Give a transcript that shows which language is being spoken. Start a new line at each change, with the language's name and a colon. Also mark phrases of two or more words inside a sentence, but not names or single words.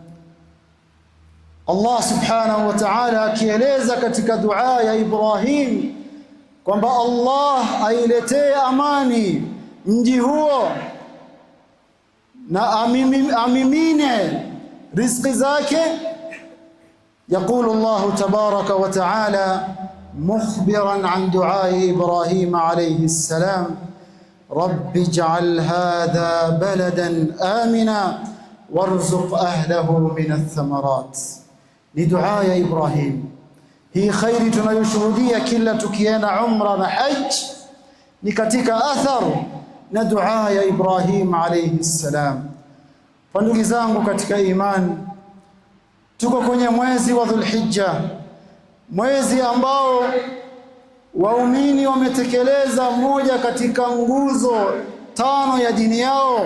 Arabic: الله سبحانه وتعالى
Swahili: akieleza katika dua ya Ibrahim kwamba Allah ailetee amani mji huo na amimine riziki zake.
Arabic: يقول الله تبارك وتعالى مخبرا عن دعاء إبراهيم عليه السلام رب اجعل هذا بلدا آمنا وارزق أهله من الثمرات. لدعاء إبراهيم هي خير
Swahili: tunayoshuhudia kila tukienda umra na hajj, ni katika athar na dua ya Ibrahim
Arabic: عليه السلام.
Swahili: Kwa ndugu zangu katika imani, tuko kwenye mwezi wa Dhulhijja, mwezi ambao waumini wametekeleza moja katika nguzo 5 ya dini yao.